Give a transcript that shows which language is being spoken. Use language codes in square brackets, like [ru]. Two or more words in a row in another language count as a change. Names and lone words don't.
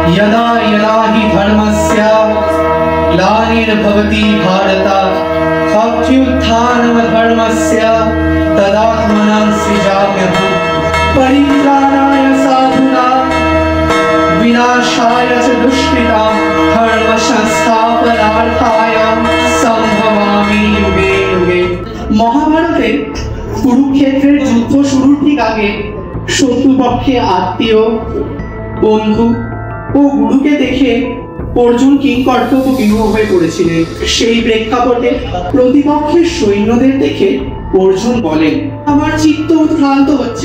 [sa] यदा यदा हि धर्मस्य ग्लानिर्भवति भारत अभ्युत्थानमधर्मस्य तदात्मनं सृजाम्यहम् परित्राणाय साधूनां विनाशाय च दुष्कृतां धर्म संस्थापनार्थाय संभवामि युगे युगे। [bn] মহাভারতে কুরুক্ষেত্রের যুদ্ধ শুরুর ঠিক আগে শত্রুপক্ষে আত্মীয় বন্ধু ও গুরুকে দেখে অর্জুন কিংকর্তব্য বিমূঢ় হয়ে পড়েছিলেন। সেই প্রেক্ষাপটে প্রতিপক্ষের সৈন্যদের দেখে অর্জুন বলেন, আমার চিত্ত উৎক্রান্ত হচ্ছে।